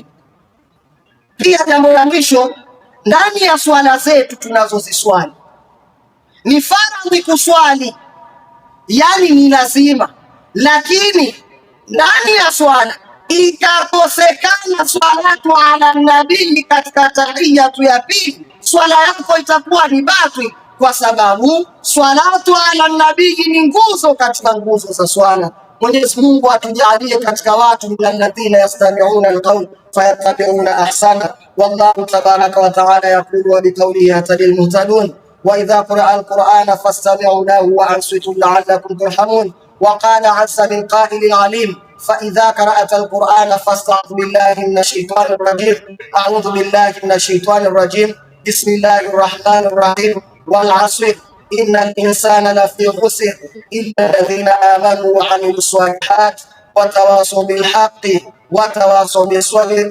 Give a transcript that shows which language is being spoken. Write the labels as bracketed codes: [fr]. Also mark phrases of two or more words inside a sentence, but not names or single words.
[sw] Pia jambo la mwisho, ndani ya swala zetu tunazoziswali ni faradhi kuswali, yani ni lazima, lakini ndani ya swala ikakosekana [ar] الصلاة على النبي [sw] katika tahiyatu ya pili, swala yako itakuwa ni batili, kwa sababu [ar] الصلاة على النبي [sw] ni nguzo katika nguzo za swala. Mwenyezi Mungu atujalie katika watu [ar] الذين يستمعون القول فيتبعون أحسنه. والله تبارك وتعالى يقول وبقوله يهتدي المهتدون وإذا قرئ القرآن فاستمعوا له وأنصتوا لعلكم ترحمون. وقال عز من قائل عليم فإذا قرأت القرآن فاستعذ بالله من الشيطان الرجيم. أعوذ بالله من الشيطان الرجيم. بسم الله الرحمن الرحيم. والعصر إن الإنسان لفي خسر إلا الذين آمنوا وعملوا الصالحات وتواصوا بالحق وتواصوا بالصبر.